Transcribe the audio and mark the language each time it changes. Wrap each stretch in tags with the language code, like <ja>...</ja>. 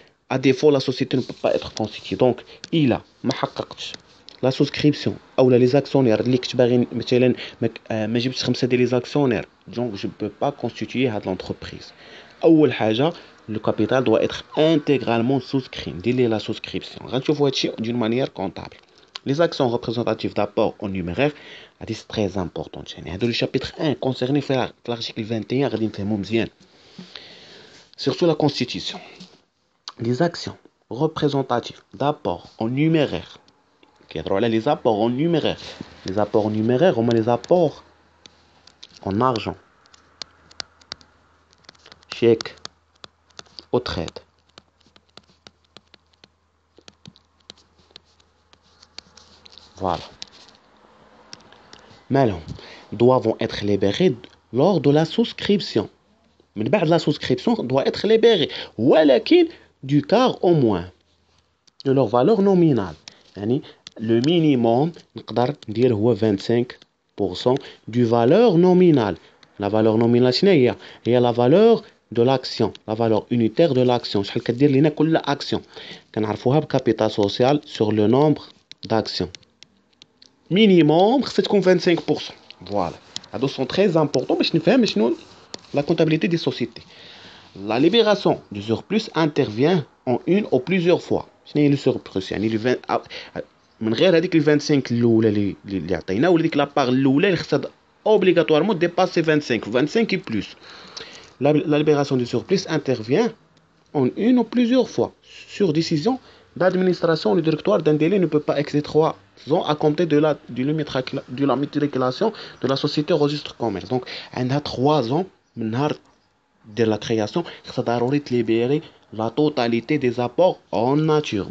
<fr>à défaut la société ne peut pas être constituée.</fr> <ar>donc الا ما حققتش لا سوسكريبسيون او لي زاكسيونير اللي كنت باغي مثلا ما جبتش 5 ديال لي زاكسيونير</ar> <fr>donc je peux pas constituer</fr> <ar>هاد l'entreprise. اول حاجه</ar> <fr>le capital doit être intégralement souscrit.</fr> <ar>دير</ar> <fr>la souscription.</fr> <ar>غنشوفوا هادشي</ar> <fr>d'une manière comptable. les actions représentatives d'apport en numéraire c'est très important.</fr> <ar>يعني هادو</ar> <fr>le chapitre 1 concerné</fr> <ar>في</ar> <fr>l'article 21</fr> <ar>غادي نفهمو مزيان.</ar> <fr>surtout la constitution. les actions représentatives d'apport en numéraire qui est là les apports en numéraire. Les apports en numéraire, on met les apports en argent, chèque, au trade. Voilà. Maintenant, doivent être libérés lors de la souscription. Mais la souscription doit être libérée.</fr> <ar>ولكن</ar> <fr>du quart au moins de leur valeur nominale. يعني le minimum</fr> <ar>نقدر ندير هو</ar> <fr>25% du valeur nominale. La valeur nominale</fr> <ar>شنو هي</ar> <fr>la valeur de l'action, la valeur unitaire de l'action.</fr> <ar>شحال كدير لينا كل action كنعرفوها بكابيتال سوسيال</ar> <fr>sur le nombre d'actions.</fr> <ar>minimum خصها تكون 25%.</ar> <fr>Voilà. هادو sont très importants</fr> <ar>باش نفهم شنو</ar> <fr>la comptabilité des sociétés. La libération du surplus intervient en une ou plusieurs fois.</fr> <ar>شنو هي le surplus يعني من غير هذيك ال 25 الاولى اللي عطينا ولا ديك لابار الاولى اللي خصها</ar> <fr>obligatoirement dépasser 25 et plus. La libération du surplus intervient en une ou plusieurs fois. Sur décision d'administration, le directoire d'un délai ne peut pas excéder 3 ans à compter de la matriculation de la société au registre commerce. Donc, on a 3 ans de la création, ça doit libérer la totalité des apports en nature.</fr>